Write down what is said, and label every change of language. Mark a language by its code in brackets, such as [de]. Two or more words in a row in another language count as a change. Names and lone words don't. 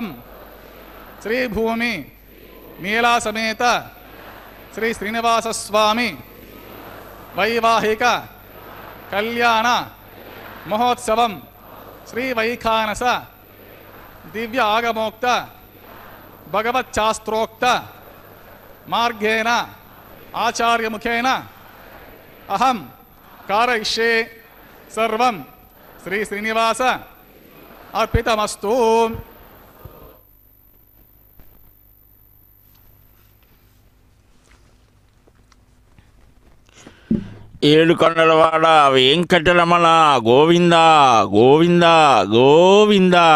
[sa] श्री भूमि नीला समेत श्री श्रीनिवास स्वामी वैवाहिक कल्याण महोत्सवं श्री वैखानस दिव्य आगमोक्त भगवच्छास्त्रोक्त मार्गेण आचार्य मुखेन अहम कारयिष्ये सर्वं శ్రీ శ్రీనివాస అర్పితమస్తు. [te] ఏడుకొండలవాడ వెంకటరమణ గోవింద గోవింద గోవింద.